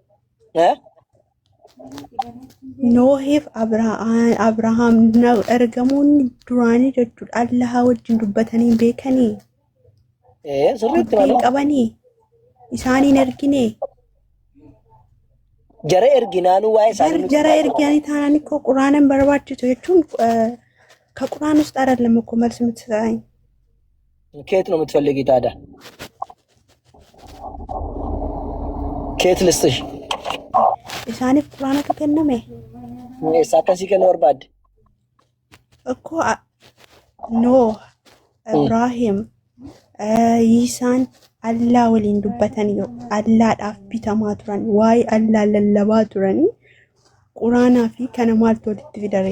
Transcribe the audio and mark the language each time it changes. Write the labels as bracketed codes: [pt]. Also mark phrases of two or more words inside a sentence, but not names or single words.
[om] Noohiif Abrahaam ergamoonni duraanii jechuudha Allaha wajjin dubbatanii beekanii. Sirriitti Dubbii qabanii isaaniin ergine. Jara erginaanuu waa'ee isaanii Jara erganii taanaan koo quraanan barbaachisu jechuun ka quraan [am] ውስጥ አይደለም እኮ መልስ የምትሰጠኝ ከየት ነው የምትፈልጊ ታዲያ? ከየት ልስጥሽ? [om] isaaniif quraanatu kenname Eessa akkasii kennu barbaadde? እኮ Nooh Ibraahim Yiisaan Allah waliin dubbatanii Allaadhaaf bitamaa turan waa'ee Allah lallabaa turanii quraanaa fi kana maaltu walitti fidare?